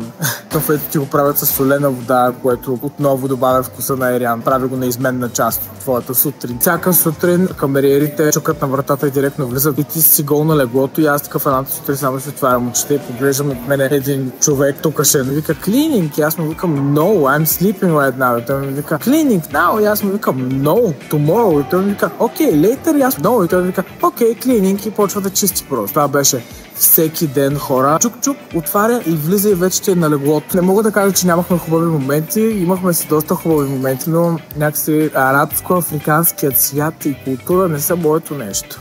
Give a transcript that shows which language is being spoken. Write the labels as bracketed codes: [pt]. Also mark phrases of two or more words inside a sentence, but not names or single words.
[bg] Кафето ти го правят с солена вода, което отново добавя вкуса на айрян. Прави го неизменна част от твоята сутрин. Всяка сутрин камериерите чукат на вратата и директно влизат и ти си гол на леглото и аз такъв едната сутрин само ще отварям очите и поглеждам от мене един човек тук ще вика cleaning и аз му викам [en] no, I'm sleeping right now. [bg] И той ми вика [en] cleaning now [bg] и аз му викам [en] no, tomorrow. [bg] И той ми вика [en] okay, later [bg] и аз no. И той ми вика [en] okay, cleaning [bg] и почва да чисти просто. Това беше всеки ден хора. Чук-чук, отваря и влиза и вече ти е на леглото. Не мога да кажа, че нямахме хубави моменти. Имахме си доста хубави моменти, но някакси арабско-африканският свят и култура не са моето нещо.